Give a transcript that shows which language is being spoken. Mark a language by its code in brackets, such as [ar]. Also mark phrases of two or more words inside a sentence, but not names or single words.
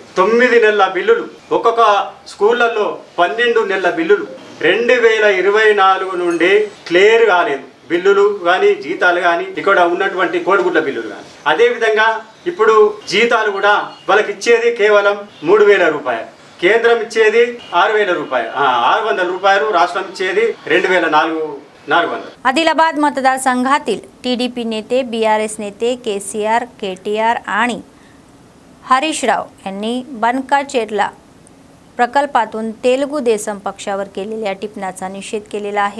[te] 9 నెలల బిల్లులు, ఒక్కొక్క స్కూళ్ళల్లో 12 నెలల బిల్లులు 2024 నుండి క్లియర్ కాలేదు. బిల్లులు కానీ జీతాలు కానీ ఇక్కడ ఉన్నటువంటి కోడిగుడ్ల బిల్లులు కానీ అదేవిధంగా ఇప్పుడు జీతాలు కూడా వాళ్ళకి ఇచ్చేది కేవలం 3,000 రూపాయలు, కేంద్రం ఇచ్చేది 6,000 రూపాయలు, 600 రూపాయలు, రాష్ట్రం ఇచ్చేది 2,400. [mr] आदिलाबाद मतदारसंघातील TDP नेते, BRS नेते KCR, KTR आणि हरीशराव यांनी बनकाचेरला प्रकल्पातून तेलुगू देसम पक्षावर केलेल्या टिप्पणाचा निषेध केलेला आहे.